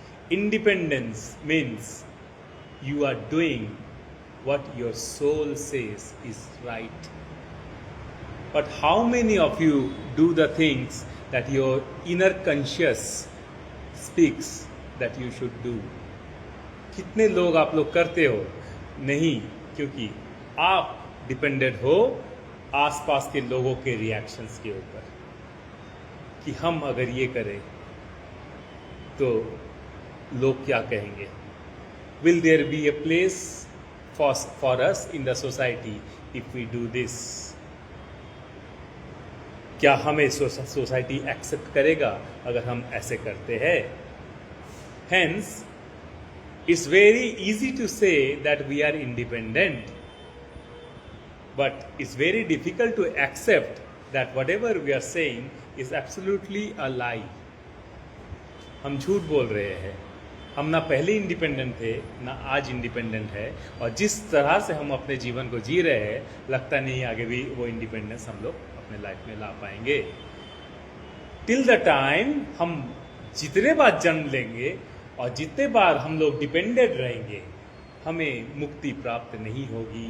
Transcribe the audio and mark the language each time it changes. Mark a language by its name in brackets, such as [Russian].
[English] Independence means you are doing what your soul says is right. But how many of you do the things that your inner conscious speaks that you should do? [Hindi] कितने लोग आप लोग करते हो? नहीं, क्योंकि आप dependent हो आसपास के लोगों के रिएक्शंस के ऊपर कि हम अगर ये करें तो लोग क्या कहेंगे? [English] Will there be a place for us in the society if we do this? [Hindi] क्या हमें सोसाइटी एक्सेप्ट करेगा अगर हम ऐसे करते हैं? [English] Hence, it's very easy to say that we are independent, but it's very difficult to accept that whatever we are saying is absolutely a lie. [Hindi] हम झूठ बोल रहे हैं. हम ना पहले इंडिपेंडेंट थे ना आज इंडिपेंडेंट है, और जिस तरह से हम अपने जीवन को जी रहे हैं लगता नहीं आगे भी वो इंडिपेंडेंस हम लोग अपने लाइफ में ला पाएंगे. [English] till the time [Hindi] हम जितने बार जन्म लेंगे और जितने बार हम लोग डिपेंडेंट रहेंगे हमें मुक्ति प्राप्त नहीं होगी.